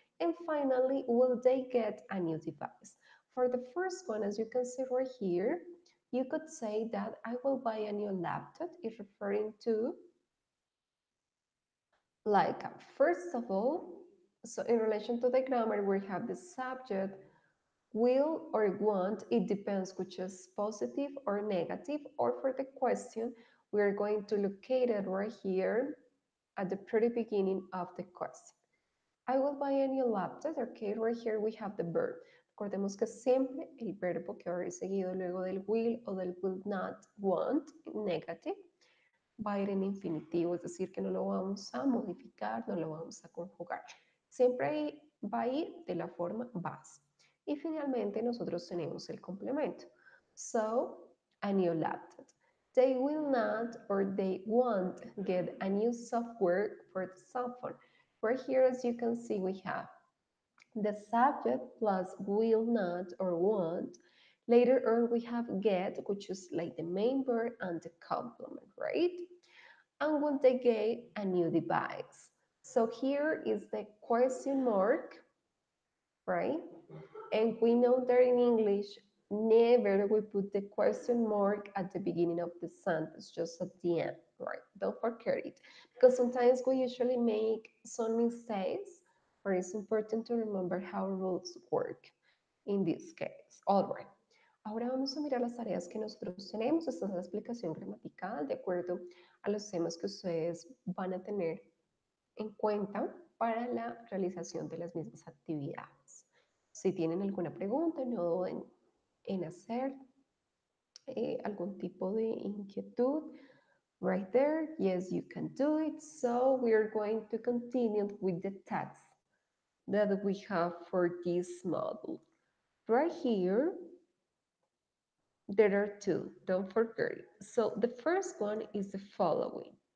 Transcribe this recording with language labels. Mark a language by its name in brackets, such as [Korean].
[English] And finally, will they get a new device? For the first one, as you can see right here, you could say that I will buy a new laptop is referring to like, first of all, so in relation to the grammar, we have the subject, Will or want, it depends which is positive or negative, or for the question, we're going to locate it right here at the pretty beginning of the question. I will buy a new laptop. Okay, right here we have the verb. [Spanish] Recordemos que siempre el verbo que va a ir seguido luego del will o del will not want, negative, va a ir en infinitivo, es decir, que no lo vamos a modificar, no lo vamos a conjugar. Siempre va a ir de la forma base. Y finalmente nosotros tenemos el complemento. [English] So, a new laptop. They will not or they won't get a new software for the cell phone. Right here, as you can see, we have the subject plus will not or won't. Later on, we have get, which is like the main verb and the complement, right? And when they get a new device. So here is the question mark, right? And we know that in English, never we put the question mark at the beginning of the sentence, just at the end, right? Don't forget it. Because sometimes we usually make some mistakes, but it's important to remember how rules work in this case. All right. [Spanish] Ahora vamos a mirar las tareas que nosotros tenemos. Esta es la explicación gramatical de acuerdo a los temas que ustedes van a tener en cuenta para la realización de las mismas actividades. Si tienen alguna pregunta, no duden en hacer algún tipo de inquietud. [English] Right there, yes, you can do it. So we are going to continue with the tasks that we have for this module. Right here, there are two, don't forget it. So the first one is the following.